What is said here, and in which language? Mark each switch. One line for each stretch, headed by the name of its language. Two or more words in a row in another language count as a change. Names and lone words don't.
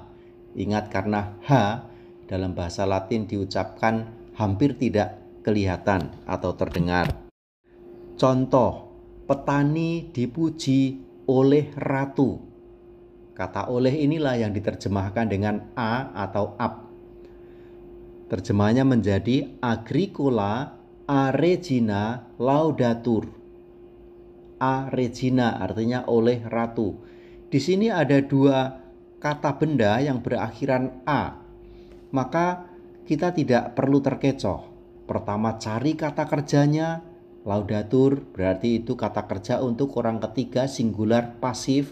Indonesian: Ingat, karena H dalam bahasa Latin diucapkan hampir tidak kelihatan atau terdengar. Contoh, petani dipuji oleh ratu. Kata oleh inilah yang diterjemahkan dengan a atau ab. Terjemahannya menjadi
Latin: Agricola a regina laudatur. A regina
Indonesian: artinya oleh ratu. Di sini ada dua kata benda yang berakhiran a. Maka kita tidak perlu terkecoh. Pertama cari kata kerjanya. Laudatur berarti itu kata kerja untuk orang ketiga singular pasif.